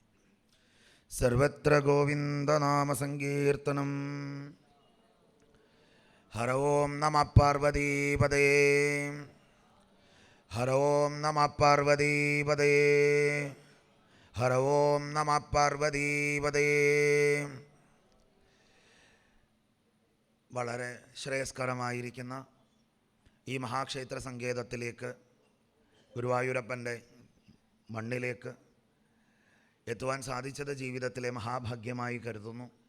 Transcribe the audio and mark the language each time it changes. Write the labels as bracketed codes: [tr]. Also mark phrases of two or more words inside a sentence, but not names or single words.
[sa] सर्वत्र गोविन्दनामसङ्कीर्तनं। हर ओं नमः पार्वतीपदे हर ओं नमः पार्वतीपदे हर ओं नमः पार्वतीपदे। [ml] വളരെ ശ്രേയസ്കരമായിരിക്കുന്ന ഈ മഹാക്ഷേത്ര സങ്കേതത്തിലേക്ക് ഗുരുവായൂരപ്പൻ്റെ മണ്ണിലേക്ക് എത്തുവാൻ സാധിച്ചത് ജീവിതത്തിലെ മഹാഭാഗ്യമായി കരുതുന്നു.